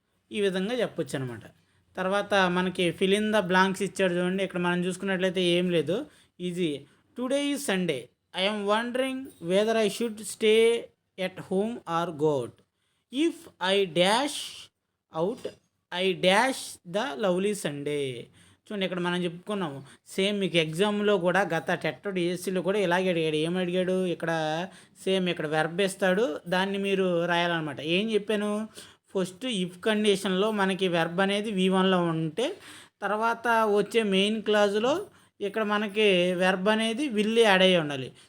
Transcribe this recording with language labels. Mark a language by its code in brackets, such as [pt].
[te] ఈ విధంగా చెప్పొచ్చు అనమాట. తర్వాత మనకి [en] fill in the blanks [te] ఇచ్చాడు చూడండి. ఇక్కడ మనం చూసుకున్నట్లయితే ఏం లేదు, easy. [en] Today is Sunday I am wondering whether I should stay at home or go out. If I dash out, I dash the lovely Sunday. [te] చూడండి ఇక్కడ మనం చెప్పుకున్నాము సేమ్ మీకు ఎగ్జామ్లో కూడా గత టెట్ డిఎస్సిలో కూడా ఇలాగే అడిగాడు. ఏమని అడిగాడు ఇక్కడ సేమ్ ఇక్కడ వెర్బ్ ఇస్తాడు, దాన్ని మీరు రాయాలన్నమాట. ఏం చెప్పాను, ఫస్ట్ ఇఫ్ కండిషన్లో మనకి వెర్బ్ అనేది V1లో ఉంటే తర్వాత వచ్చే మెయిన్ క్లాజులో ఇక్కడ మనకి వెర్బ్ అనేది విల్ యాడ్ అయ్యి ఉండాలి.